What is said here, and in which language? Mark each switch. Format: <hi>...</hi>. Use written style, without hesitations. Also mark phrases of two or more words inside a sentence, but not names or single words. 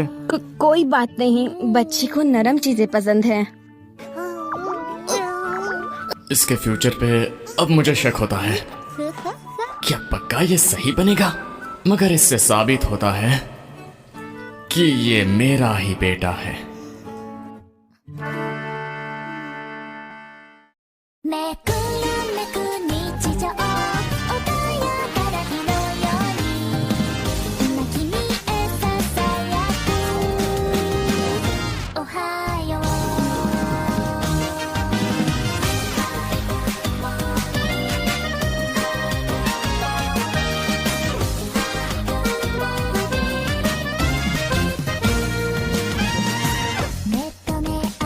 <hi>कोई बात नहीं, बच्चे को नरम चीजें पसंद है। इसके फ्यूचर पे अब मुझे शक होता है, क्या पक्का ये सही बनेगा? मगर इससे साबित होता है कि ये मेरा ही बेटा है।</hi> <ja>めくるめく日常穏やかな日のように今君へささやくおはよう目と目あ</ja>